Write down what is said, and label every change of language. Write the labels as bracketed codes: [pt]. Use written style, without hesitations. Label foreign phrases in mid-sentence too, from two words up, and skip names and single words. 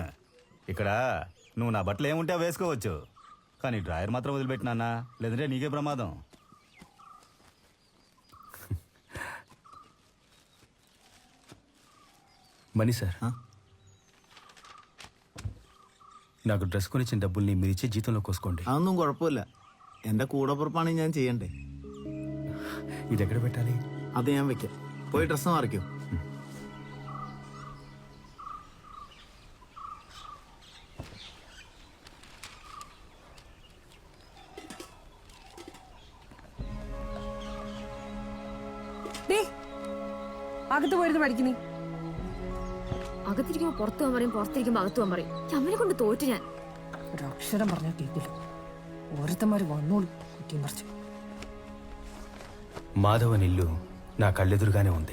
[te] ఇక్కడ నువ్వు నా బట్టలు ఏముంటే వేసుకోవచ్చు, కానీ డ్రాయర్ మాత్రం వదిలిపెట్టినా, లేదంటే నీకే ప్రమాదం. మనీ సార్, నాకు డ్రెస్ కొనిచ్చిన డబ్బుల్ని మీరు ఇచ్చే జీతంలో కోసుకోండి. [ml] അതൊന്നും കുഴപ്പമില്ല. എന്റെ കൂടപ്പുറപ്പാണ് ഞാൻ ചെയ്യണ്ടേ. [te] ఇది ఎక్కడ పెట్టాలి? [ml] അത് ഞാൻ വെക്കാം. പോയി ഡ്രസ്സ് മാറിക്കോ. അകത്ത് പോയിരുന്നു പഠിക്കുന്നേ. അകത്തിരിക്കുമ്പോ പുറത്തു പോകാൻ പറയും, പുറത്തിരിക്കുമ്പോ അകത്തു പോകാൻ പറയും. അമ്മനെ കൊണ്ട് തോറ്റു ഞാൻ. ഒരക്ഷരം പറഞ്ഞാൽ കേൾക്കില്ല. ഓരോരുത്തന്മാര് വന്നോളൂ കുറ്റിയും പറിച്ചു. [te] మాధవన్ ఇల్లు నా కళ్ళెదురుగానే ఉంది.